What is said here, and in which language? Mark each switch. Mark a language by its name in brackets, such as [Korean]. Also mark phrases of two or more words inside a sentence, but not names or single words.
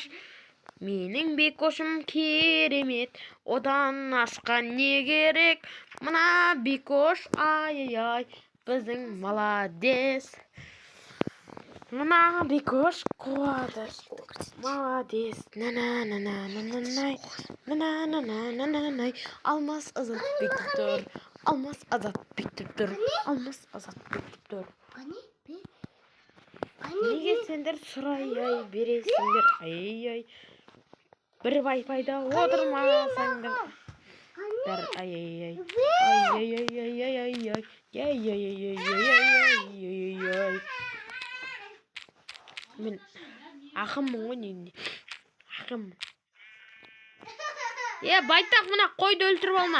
[Kazakh] Менің Бекошым керемет, одан асқан не керек? Мына Бекош, ай-ай-ай, біздің молодец. Мына Бекош қуады. Молодец. На-на-на-на-на-на-най. На-на-на-на-на-на-най. Алмас Азат бекіп тұр. Алмас Азат бекіп тұр. Алмас Азат бекіп тұр. Неге сендер сұрай бересіңдер? Ай-ай. Бір вайфайда отырмасаңдар. Ай-ай-ай. Ай-ай-ай-ай-ай-ай. Ай-ай-ай-ай-ай-ай-ай. Мен ақыммын ғой негінде. Ақыммын. Байтақ, мына қойды өлтіріп алма.